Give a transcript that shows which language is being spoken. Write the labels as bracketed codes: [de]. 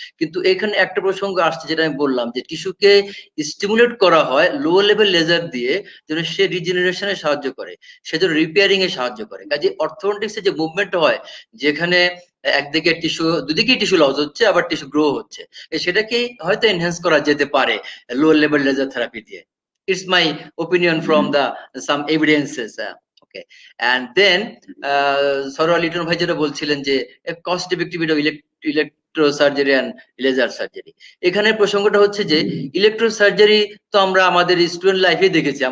[bn] কিন্তু এখানে একটা প্রসঙ্গ আসছে যেটা আমি বললাম, যে টিস্যুকে স্টিমুলেট করা হয় লো লেভেল লেজার দিয়ে, যেন সে রিজেনারেশনে সাহায্য করে, সে যেন রিপেয়ারিং এ সাহায্য করে। কাজে অর্থোডন্টিক্স এর যে মুভমেন্ট হয়, যেখানে একদিকে টিস্যু, দুদিকেই টিস্যু লস হচ্ছে, আবার টিস্যু গ্রো হচ্ছে, সেটাকে হয়তো এনহ্যান্স করা যেতে পারে লো লেভেল লেজার থেরাপি দিয়ে। [en] It's my opinion from the some evidences. Okay, and then [bn] সরোয়া Liton ভাই যেটা বলছিলেন যে [en] cost effectivity of electro surgery and laser surgery, [bn] এখানে প্রসঙ্গটা হচ্ছে যে ইলেকট্রো সার্জারি তো আমরা আমাদের স্টুডেন্ট লাইফে দেখেছি।